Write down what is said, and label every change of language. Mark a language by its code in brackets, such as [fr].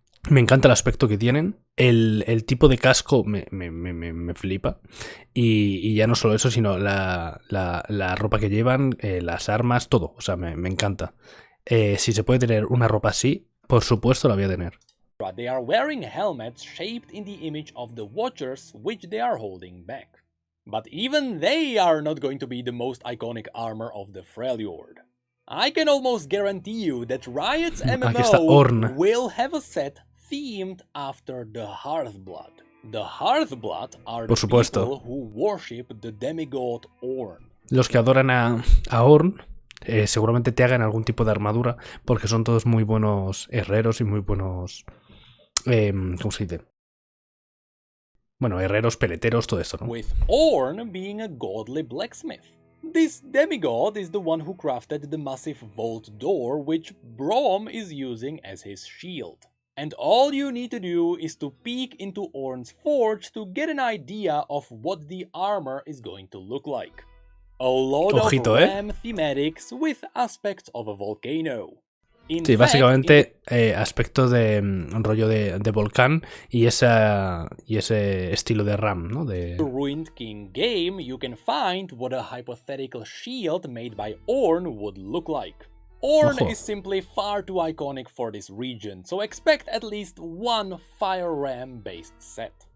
[es] Me encanta el aspecto que tienen. El tipo de casco me flipa. Y ya no solo eso, sino la ropa que llevan, las armas, todo. O sea, me encanta. Si se puede tener una ropa así, por supuesto la voy a tener. [en] They are wearing helmets shaped in the image of the Watchers, which they are holding back. But even they are not going to be the most iconic armor of the Freljord. I can almost guarantee you that Riot's MMO will have a set themed after the Hearthblood. The Hearthblood are the people who worship the demigod Ornn. [es] Los que adoran a Ornn seguramente te hagan algún tipo de armadura, porque son todos muy buenos herreros y muy buenos... ¿cómo se dice? Bueno, herreros, peleteros, todo esto, ¿no? [en] With Ornn being a godly blacksmith. This demigod is the one who crafted the massive vault door which Braum is using as his shield. And all you need to do is to peek into Ornn's forge to get an idea of what the armor is going to look like. A lot of RAM thematics with aspects of a volcano. [es] Sí, básicamente aspecto de rollo de volcán y ese estilo de RAM, ¿no? [en] The Ruined King game, you can find what a hypothetical shield made by Ornn would look like. Ornn is simply far too iconic for this region, so expect at least one Fire Ram based set.